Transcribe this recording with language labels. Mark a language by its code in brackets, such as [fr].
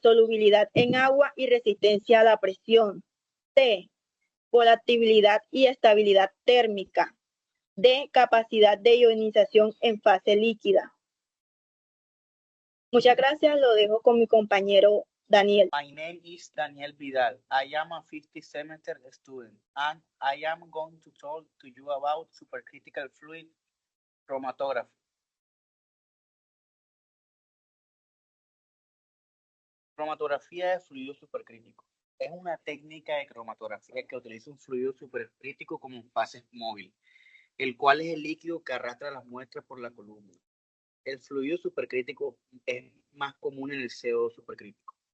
[es] Solubilidad en agua y resistencia a la presión. C. Volatilidad y estabilidad térmica. D. Capacidad de ionización en fase líquida. Muchas gracias, lo dejo con mi compañero Daniel. [en] My name is Daniel Vidal. I am a 50th semester student, and I am going to talk to you about supercritical fluid chromatography. [es] Cromatografía de fluido supercrítico. Es una técnica de cromatografía que utiliza un fluido supercrítico como fase móvil, el cual es el líquido que arrastra las muestras por la columna. El fluido supercrítico es más común en el CO supercrítico.